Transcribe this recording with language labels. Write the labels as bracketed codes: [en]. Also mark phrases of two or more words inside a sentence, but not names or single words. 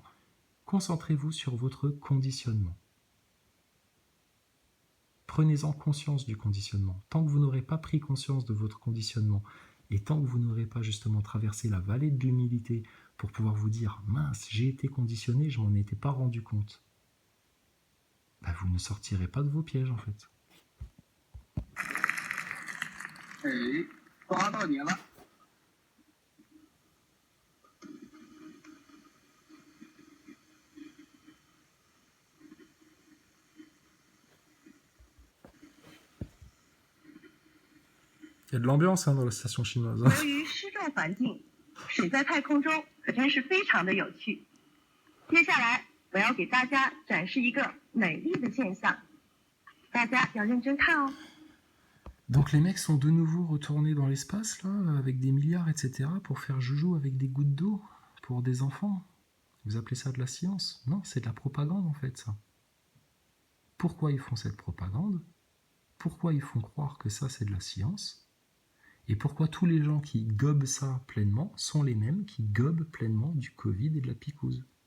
[fr] Concentrez-vous sur votre conditionnement. Prenez-en conscience du conditionnement. Tant que vous n'aurez pas pris conscience de votre conditionnement, et tant que vous n'aurez pas justement traversé la vallée de l'humilité pour pouvoir vous dire « Mince, j'ai été conditionné, je m'en étais pas rendu compte », ben, vous ne sortirez pas de vos pièges en fait. [zh] 哎，抓到你了！ [fr] Il y a de l'ambiance hein, dans la station chinoise. Hein. [zh] 由于失重环境，水在太空中可真是非常的有趣。接下来我要给大家展示一个美丽的现象，大家要认真看哦。 [fr] Donc les mecs sont de nouveau retournés dans l'espace là, avec des milliards, etc. pour faire joujou avec des gouttes d'eau pour des enfants. Vous appelez ça de la science? Non, c'est de la propagande en fait ça. Pourquoi ils font cette propagande? Pourquoi ils font croire que ça c'est de la science? Et pourquoi tous les gens qui gobent ça pleinement sont les mêmes qui gobent pleinement du Covid et de la picouse?